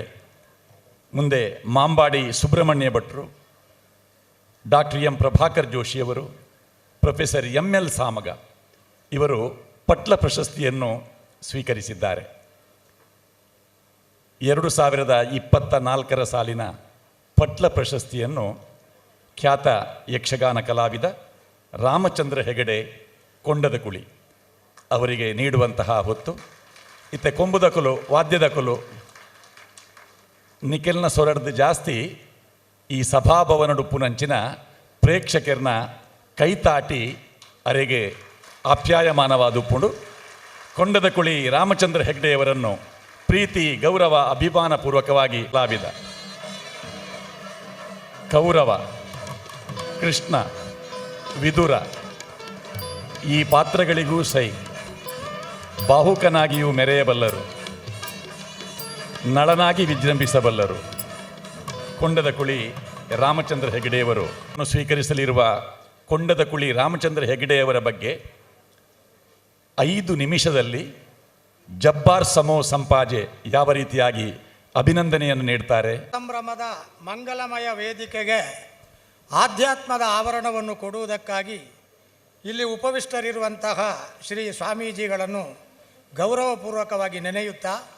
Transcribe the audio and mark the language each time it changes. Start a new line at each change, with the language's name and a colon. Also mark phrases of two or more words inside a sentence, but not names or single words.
Kannada: ಮುಂದೆ ಮಾಂಬಾಡಿ ಸುಬ್ರಹ್ಮಣ್ಯ ಭಟ್ರು, ಡಾಕ್ಟರ್ ಎಂ ಪ್ರಭಾಕರ್ ಜೋಶಿಯವರು, ಪ್ರೊಫೆಸರ್ ML ಸಾಮಗ ಇವರು ಪಟ್ಲ ಪ್ರಶಸ್ತಿಯನ್ನು ಸ್ವೀಕರಿಸಿದ್ದಾರೆ. 2024 ಸಾಲಿನ ಪಟ್ಲ ಪ್ರಶಸ್ತಿಯನ್ನು ಖ್ಯಾತ ಯಕ್ಷಗಾನ ಕಲಾವಿದ ರಾಮಚಂದ್ರ ಹೆಗಡೆ ಕೊಂಡದಕುಳಿ ಅವರಿಗೆ ನೀಡುವಂತಹ ಹೊತ್ತು.
Tulu: ಇತ್ತೆ ಕೊಂಬುದಕಲು ವಾದ್ಯದಕಲು ನಿಖಿಲ್ನ ಸೊರಡ್ದು ಜಾಸ್ತಿ ಈ ಸಭಾಭವನ ಉಪ್ಪುನಂಚಿನ ಪ್ರೇಕ್ಷಕರನ್ನ ಕೈತಾಟಿ ಅರೆಗೆ ಆಪ್ಯಾಯಮಾನವಾದ ಉಪ್ಪುಂಡು ಕೊಂಡದ ಕುಳಿ ರಾಮಚಂದ್ರ ಹೆಗ್ಡೆಯವರನ್ನು ಪ್ರೀತಿ ಗೌರವ ಅಭಿಮಾನಪೂರ್ವಕವಾಗಿ ಲಾಭಿದ.
Kannada: ಕೌರವ, ಕೃಷ್ಣ, ವಿದುರ ಈ ಪಾತ್ರಗಳಿಗೂ ಸೈ ಬಾಹುಕನಾಗಿಯೂ ಮೆರೆಯಬಲ್ಲರು, ನಳನಾಗಿ ವಿಜೃಂಭಿಸಬಲ್ಲರು. ಕೊಂಡದ ಕುಳಿ ರಾಮಚಂದ್ರ ಹೆಗಡೆಯವರು ಸ್ವೀಕರಿಸಲಿರುವ ಕೊಂಡದ ಕುಳಿ ರಾಮಚಂದ್ರ ಹೆಗಡೆಯವರ ಬಗ್ಗೆ 5 ನಿಮಿಷದಲ್ಲಿ ಜಬ್ಬಾರ್ ಸಮೋ ಸಂಪಾಜೆ ಯಾವ ರೀತಿಯಾಗಿ ಅಭಿನಂದನೆಯನ್ನು ನೀಡ್ತಾರೆ. ಸಂಭ್ರಮದ ಮಂಗಲಮಯ ವೇದಿಕೆಗೆ ಆಧ್ಯಾತ್ಮದ ಆವರಣವನ್ನು ಕೊಡುವುದಕ್ಕಾಗಿ ಇಲ್ಲಿ ಉಪವಿಷ್ಟರಿರುವಂತಹ ಶ್ರೀ ಸ್ವಾಮೀಜಿಗಳನ್ನು ಗೌರವಪೂರ್ವಕವಾಗಿ ನೆನೆಯುತ್ತಾ,